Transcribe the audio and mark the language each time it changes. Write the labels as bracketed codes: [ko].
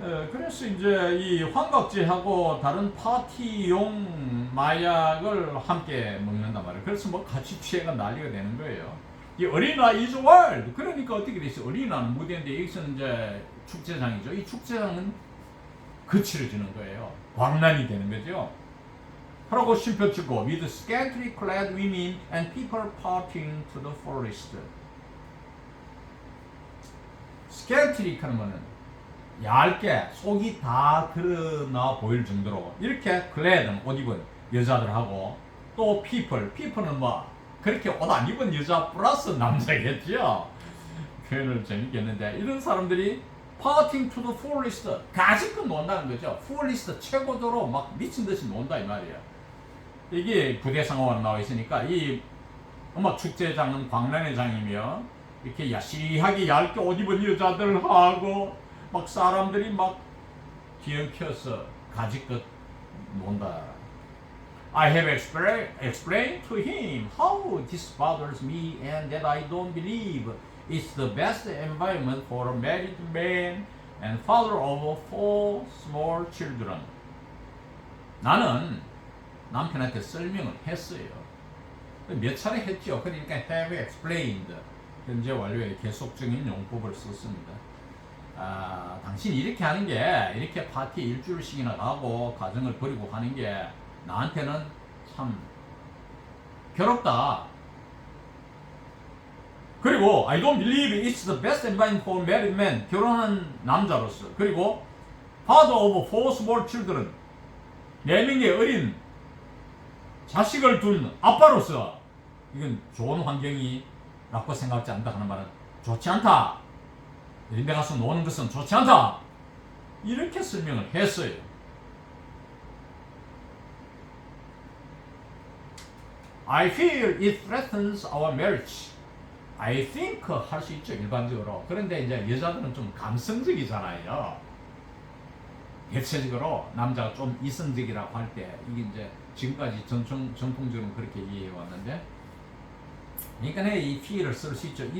[ko] 그래서 이제 이 환각제하고 다른 파티용 마약을 함께 먹는단 말이에요. 그래서 같이 취해가 난리가 되는 거예요. 이 어린아 [en] is wild. [ko] 그러니까 어떻게 되죠? 어린아는 무대인데 여기서는 이제 축제장이죠. 이 축제장은 거칠어지는 거예요. 광란이 되는 거죠. 하라고 쉼표 치고 [en] with scantily clad women and people partying to the forest. [ko] scantily 하면은 얇게 속이 다 드러나 보일 정도로 이렇게 clad 옷 입은 여자들하고, 또 people는 그렇게 옷 안 입은 여자 플러스 남자겠죠. 표현을 재밌겠는데, 이런 사람들이 [en] partying to the fullest, [ko] 가지껏 논다는 거죠. fullest 최고도로 막 미친 듯이 논다 이 말이에요. 이게 부대 상호가 나와 있으니까, 이 축제장은 광란의 장이며 이렇게 야시하게 얇게 옷 입은 여자들하고 막 사람들이 막 뒤엉켜서 가지껏 논다. [en] I have explained to him how this bothers me and that I don't believe it's the best environment for a married man and father of 4 small children. [ko] 나는 남편한테 설명을 했어요. 몇 차례 했죠. 그러니까 [en] have explained, [ko] 현재 완료의 계속적인 용법을 썼습니다. 당신이 이렇게 하는 게, 이렇게 파티 일주일씩이나 가고 가정을 버리고 하는 게 나한테는 참 괴롭다. 그리고 [en] I don't believe it's the best environment for married men, [ko] 결혼한 남자로서. 그리고 [en] father of 4 small children, [ko] 4명의 어린 자식을 둔 아빠로서 이건 좋은 환경이라고 생각하지 않다 하는 말은 좋지 않다. 이런 데 가서 노는 것은 좋지 않다. 이렇게 설명을 했어요. [en] I feel it threatens our marriage. [ko] I think 할 수 있죠, 일반적으로. 그런데 이제 여자들은 좀 감성적이잖아요. 대체적으로 남자가 좀 이성적이라고 할 때, 이게 이제 지금까지 전통적으로 그렇게 이해해 왔는데, 그러니까 이 feel을 쓸 수 있죠.